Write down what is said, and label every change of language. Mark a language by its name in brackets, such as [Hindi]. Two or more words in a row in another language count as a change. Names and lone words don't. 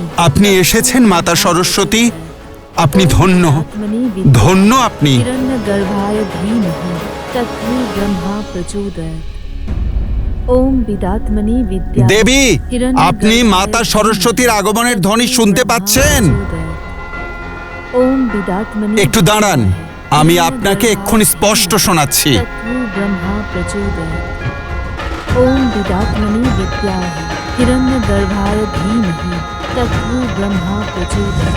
[Bangla] আপনি এসেছেন মাতা সরস্বতী, আপনি ধন্য, [Sanskrit] विदात्मनि विद्याय [Bangla] ধন্য আপনি। [Sanskrit] हिरण्यगर्भाय धीमहि तत्रो ब्रह्मा प्रचोदयात्। ओम विदात्मनि विद्याय [Bangla] দেবী, [Sanskrit] हिरण्यगर्भाय [Bangla] আপনি মাতা সরস্বতীর আগমনের ধ্বনি শুনতে পাচ্ছেন? [Sanskrit] ओम विदात्मनि [Bangla] একটু দাঁড়ান, আমি আপনাকে এক্ষুনি স্পষ্ট শোনাচ্ছি। [Sanskrit] तत्रो ब्रह्मा प्रचोदयात्। ओम विदात्मनि विद्याय हिरण्यगर्भाय धीमहि तत्रो ब्रह्मा प्रचोदयात्।